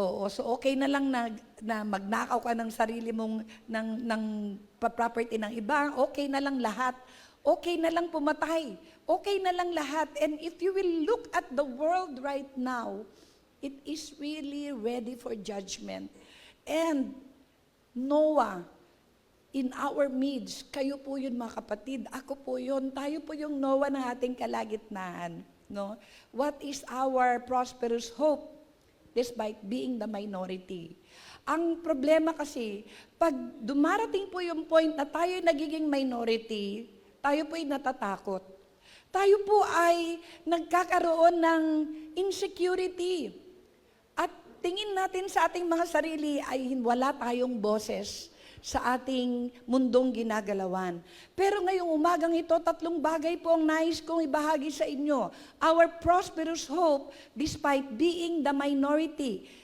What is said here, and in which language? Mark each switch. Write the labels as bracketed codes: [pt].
[tl] So okay na lang na magnakaw ka ng sarili mong ng property ng iba, okay na lang lahat. Okay na lang pumatay. Okay na lang lahat. [en] And if you will look at the world right now, it is really ready for judgment. And Noah, in our midst, [tl] kayo po yun mga kapatid, ako po yun, tayo po yung Noah ng ating kalagitnaan. No? [en] What is our prosperous hope despite being the minority? [tl] Ang problema kasi, pag dumarating po yung point na tayo nagiging minority, tayo po ay natatakot. Tayo po ay nagkakaroon ng insecurity. At tingin natin sa ating mga sarili ay wala tayong boses sa ating mundong ginagalawan. Pero ngayong umagang ito, 3 bagay po ang nais kong ibahagi sa inyo. [en] Our prosperous hope despite being the minority.